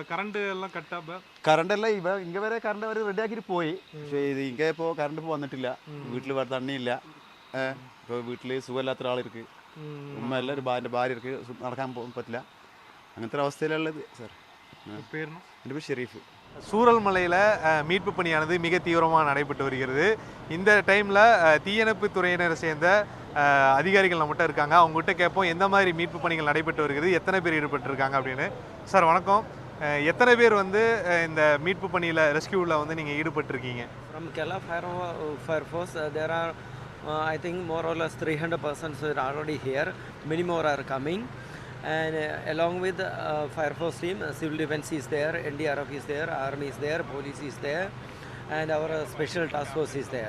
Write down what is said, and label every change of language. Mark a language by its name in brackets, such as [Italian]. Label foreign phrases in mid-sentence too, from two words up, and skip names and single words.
[Malayalam] കറണ്ട് എല്ലാം ഇங்கே വരെ കറണ്ട് അവർ റെഡിയാക്കിയിട്ട് പോയി. പക്ഷേ ഇത് ഇங்கே ഇപ്പോൾ കറണ്ട് ഇപ്പോൾ വന്നിട്ടില്ല. വീട്ടിൽ തണ്ണിയില്ല. ഇപ്പോൾ വീട്ടിൽ സുഖമില്ലാത്ത ഒരാളിருக்கு, ഉമ്മ എല്ലാം ഒരു ഭാര്യ ഇருக்கு, നടക്കാൻ പറ്റില്ല. അങ്ങനത്തെ ഒരു അവസ്ഥയിലുള്ളത് സാർ. എൻ്റെ പേര് ഷെരീഫ്. [Tamil] சூரல்மலையில் மீட்பு பணியானது மிக தீவிரமாக நடைபெற்று வருகிறது. இந்த டைமில் தீயணைப்பு துறையினரை சேர்ந்த அதிகாரிகள் நம்மகிட்ட இருக்காங்க. அவங்ககிட்ட கேட்போம் எந்த மாதிரி மீட்பு பணிகள் நடைபெற்று வருகிறது, எத்தனை பேர் ஈடுபட்டிருக்காங்க அப்படின்னு. சார் வணக்கம். எத்தனை பேர் வந்து இந்த மீட்பு பணியில் ரெஸ்கியூவில் வந்து நீங்கள் ஈடுபட்டிருக்கீங்க? [English] From Kerala Fire Force, there are I think more or less 300 persons are already here. Many more are coming. And along with Fire Force team, Civil Defense is there, NDRF is there, Army is there, Police is there, and our Special Task Force is there.